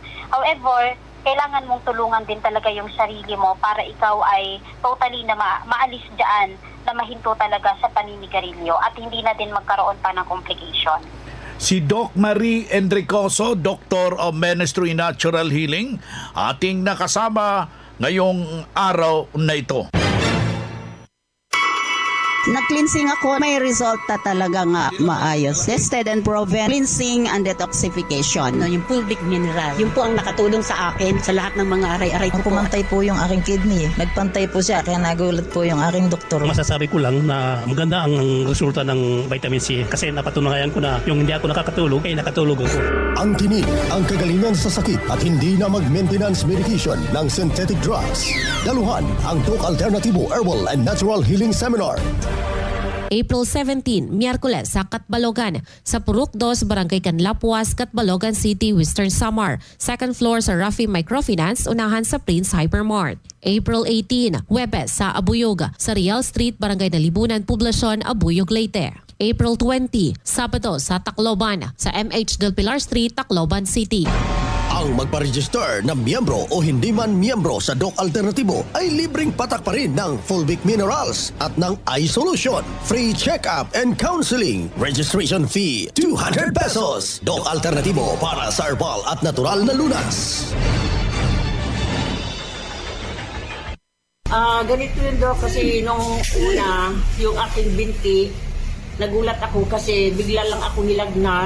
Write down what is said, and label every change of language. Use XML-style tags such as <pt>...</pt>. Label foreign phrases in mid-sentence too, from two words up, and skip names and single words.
<tl>However, kailangan mong tulungan din talaga yung sarili mo para ikaw ay</tl> <en>totally</en> <tl>na maalis dyan, na mahinto talaga sa paninigarilyo at hindi na din magkaroon pa ng complication. Si Doc Marie Enricoso,</tl> <en>Doctor of Ministry Natural Healing,</en> <tl>ating nakasama ngayong araw na ito. Nag-cleansing ako, may resulta talaga nga maayos.</tl> <en>Tested and proven, cleansing and detoxification.</en> <tl>Yung fulvic mineral, yun po ang nakatulong sa akin sa lahat ng mga aray-aray ko. Pumantay po yung aking kidney. Nagpantay po siya, kaya nagulat po yung aking doktor. Masasabi ko lang na maganda ang resulta ng vitamin C kasi napatunayan ko na yung hindi ako nakakatulog, ay nakatulog ako. Ang tinig, ang kagalingan sa sakit at hindi na mag-</tl> <en>maintenance medication</en> <tl>ng</tl> <en>synthetic drugs.</en> <tl>Daluhan ang Doc Alternatibo Herbal and Natural Healing Seminar. April 17, Miyerkules sa Catbalogan, sa Purok 2, Barangay Canlapuas, Catbalogan City, Western Samar.</tl> <en>Second floor</en> <tl>sa Rafi Microfinance, unahan sa Prince Hypermart. April 18, Huwebes sa Abuyog, sa Real Street, Barangay Nalibunan, Poblasyon, Abuyog, Leyte. April 20, Sabado sa Tacloban, sa MH Del Pilar Street, Tacloban City. Ang magpa-register na miyembro o hindi man miyembro sa Doc Alternatibo ay libreng patak pa rin ng fulvic minerals at ng</tl> <en>eye solution. Free check-up and counseling. Registration fee, 200 pesos.</en> <tl>Doc Alternatibo para sa herbal at natural na lunas. Ganito yun, Doc, kasi nung una, yung aking binti, nagulat ako kasi bigla lang ako nilagnat.</tl>